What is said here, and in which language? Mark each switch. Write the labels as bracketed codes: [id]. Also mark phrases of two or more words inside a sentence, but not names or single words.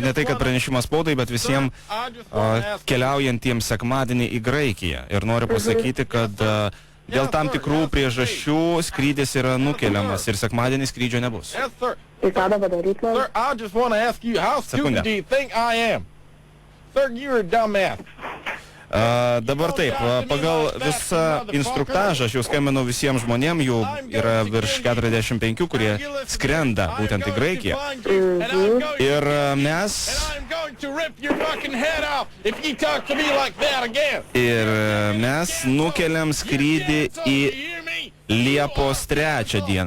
[lt] Ne tai, kad pranešimą spaudai, bet visiems keliaujantiems sekmadienį į Graikiją. Ir noriu pasakyti, kad dėl tam tikrų priežasčių skrydis yra nukeliamas ir sekmadienį skrydžio nebus. Tai ką dabar daryti? Sekundę. [en] Sir, you're a dumbass. [lt] Dabar taip, pagal visą instruktažą aš jau skambinau visiems žmonėm, jų yra virš 45, kurie skrenda būtent į Graikiją. Ir mes nukeliam skrydį į Liepos 3 dieną.